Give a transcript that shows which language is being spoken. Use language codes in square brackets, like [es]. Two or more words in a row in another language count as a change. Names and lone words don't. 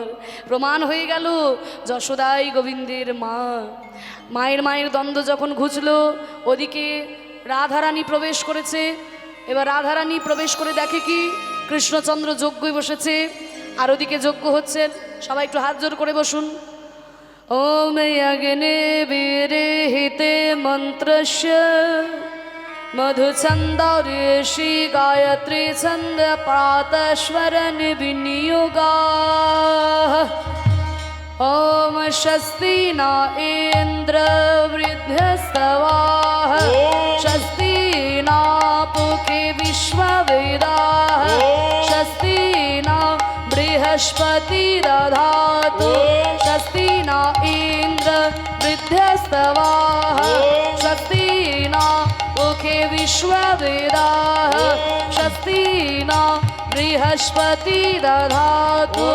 [bn] প্রমাণ হয়ে গেল যশোদাই গোবিন্দের মা। মায়ের দ্বন্দ্ব যখন ঘুচল, ওদিকে রাধারানী প্রবেশ করেছে। এবার রাধারানী প্রবেশ করে দেখে কি, কৃষ্ণচন্দ্র যজ্ঞই বসেছে, আর ওদিকে যজ্ঞ হচ্ছে। সবাই একটু হাত জোর করে বসুন। [sa] ओम यज्ञे वीरेहिते मंत्रस्य मधुछंदौर्येषि गायत्री छंद प्रातस्वरन विनियोगाः। ओम स्वस्ति न इंद्र वृद्धस्तवाः, स्वस्ति न पुखे विश्ववेदाः, स्वस्ति न बृहस्पति दधातु, स्वस्ति न इंद्र वृद्धस्तवाः, स्वस्ति न पुखे विश्ववेदाः, स्वस्ति न बृहस्पति दधातु।